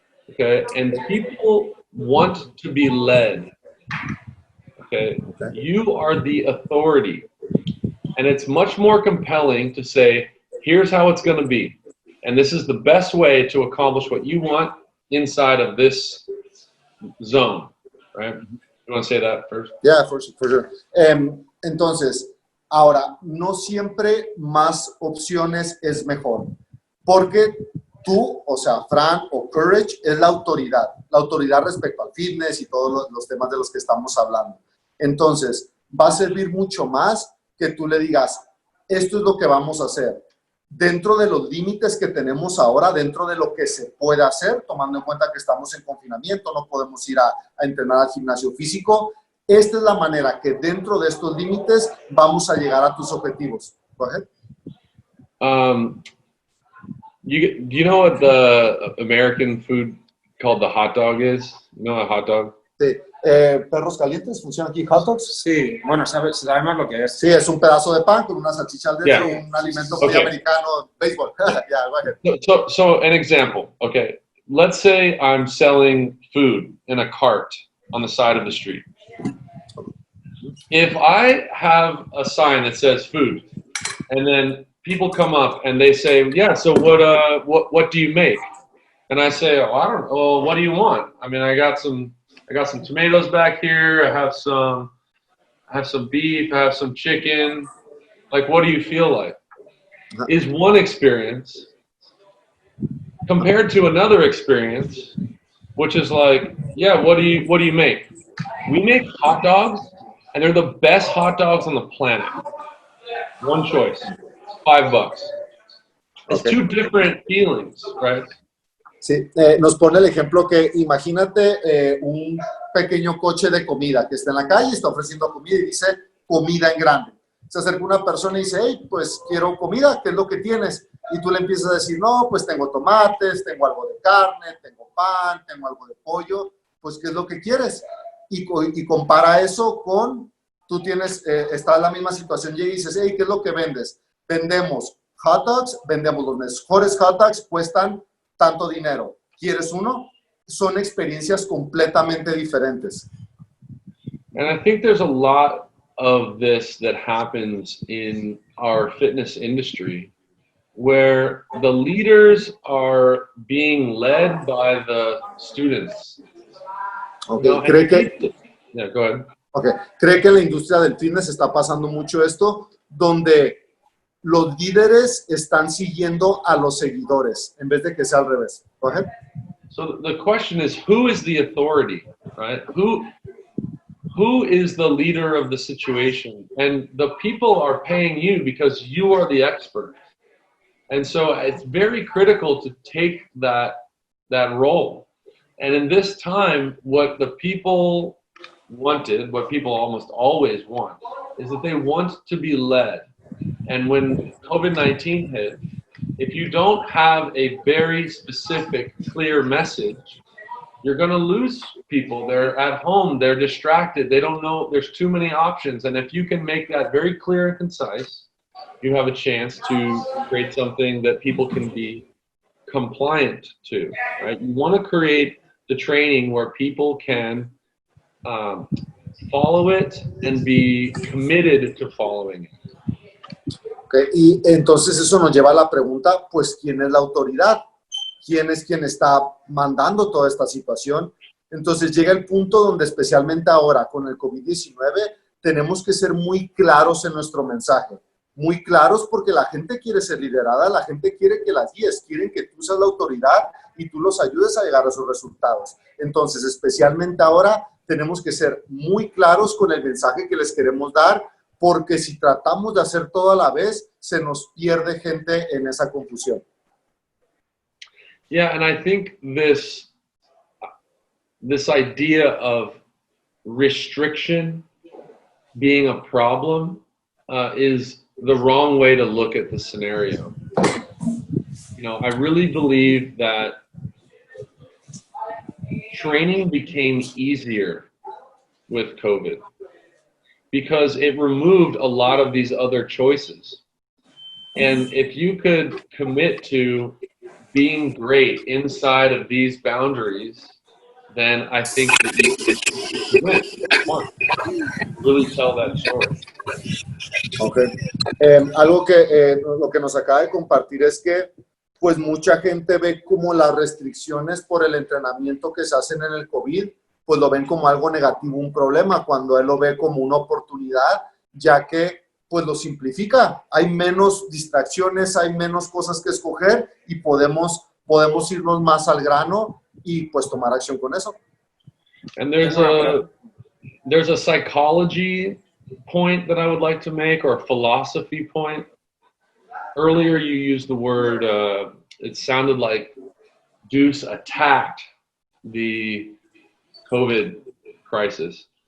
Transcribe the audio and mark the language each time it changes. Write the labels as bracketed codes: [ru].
[en] Okay, and people want to be led. Okay, you are the authority. And it's much more compelling to say, here's how it's going to be. And this is the best way to accomplish what you want inside of this zone, right? You want to say that first? Yeah, for sure. [es] Entonces, ahora, no siempre más opciones es mejor, porque tú, o sea, Fran o Courage, es la autoridad respecto al fitness y todos los temas de los que estamos hablando. Entonces, va a servir mucho más que tú le digas, esto es lo que vamos a hacer. Dentro de los límites que tenemos ahora, dentro de lo que se puede hacer, tomando en cuenta que estamos en confinamiento, no podemos ir a entrenar al gimnasio físico. Esta es la manera que dentro de estos límites vamos a llegar a tus objetivos. [en] Go ahead. Do you know what the American food called the hot dog is? You know a hot dog? [es] Sí. Perros calientes, ¿funciona aquí? ¿Hot dogs? Sí, bueno, sabemos lo que es. Sí, es un pedazo de pan con una salchicha dentro, [en] Yeah. [es] un alimento muy americano, béisbol. [en] Yeah, go ahead. So an example, okay. Let's say I'm selling food in a cart on the side of the street. If I have a sign that says food, and then people come up and they say, yeah, so what do you make? And I say, oh, I don't know. Well, what do you want? I mean, I got some tomatoes back here. I have some beef. I have some chicken. Like, what do you feel like? Is one experience compared to another experience, which is like, yeah, what do you make? We make hot dogs, and they're the best hot dogs on the planet. One choice, $5. It's Okay. two different feelings, right? [es] Sí, nos pone el ejemplo que imagínate un pequeño coche de comida que está en la calle, está ofreciendo comida y dice comida en grande. Se acerca una persona y dice, hey, pues quiero comida, ¿qué es lo que tienes? Y tú le empiezas a decir, no, pues tengo tomates, tengo algo de carne, tengo pan, tengo algo de pollo, pues ¿qué es lo que quieres? Y compara eso con, tú tienes, está en la misma situación y dices, hey, ¿qué es lo que vendes? Vendemos hot dogs, vendemos los mejores hot dogs, cuestan tanto dinero. ¿Quieres uno? Son experiencias completamente diferentes. [en] And I think there's a lot of this that happens in our fitness industry where the leaders are being led by the students. Okay. [es] ¿Cree que, [en] yeah, go ahead. okay. [es] ¿Cree que en la industria del fitness está pasando mucho esto, donde los líderes están siguiendo a los seguidores en vez de que sea al revés? [en] Go ahead. So the question is, who is the authority, right? Who is the leader of the situation? And the people are paying you because you are the expert. And so it's very critical to take that role. And in this time, what the people wanted, what people almost always want, is that they want to be led. And when COVID-19 hit, if you don't have a very specific, clear message, you're going to lose people. They're at home, they're distracted, they don't know, there's too many options. And if you can make that very clear and concise, you have a chance to create something that people can be compliant to, right? You want to create the training where people can follow it and be committed to following it. Okay. [es] Y entonces eso nos lleva a la pregunta, pues, ¿quién es la autoridad? ¿Quién es quien está mandando toda esta situación? Entonces llega el punto donde, especialmente ahora con el COVID-19, tenemos que ser muy claros en nuestro mensaje. Muy claros porque la gente quiere ser liderada, la gente quiere que las guíes, quieren que tú seas la autoridad y tú los ayudes a llegar a sus resultados. Entonces, especialmente ahora, tenemos que ser muy claros con el mensaje que les queremos dar, porque si tratamos de hacer todo a la vez, se nos pierde gente en esa confusión. [en] Yeah, and I think this idea of restriction being a problem is the wrong way to look at the scenario. You know, I really believe that training became easier with COVID because it removed a lot of these other choices. And if you could commit to being great inside of these boundaries, then I think that you could win. really tell that story. Okay. [es] Algo que lo que nos acaba de compartir es que pues mucha gente ve como las restricciones por el entrenamiento que se hacen en el COVID, pues lo ven como algo negativo, un problema, cuando él lo ve como una oportunidad, ya que pues lo simplifica. Hay menos distracciones, hay menos cosas que escoger y podemos irnos más al grano y pues tomar acción con eso. [en] And there's a psychology point that I would like to make, or a philosophy point. Earlier you used the word, it sounded like DEUCE attacked the COVID crisis.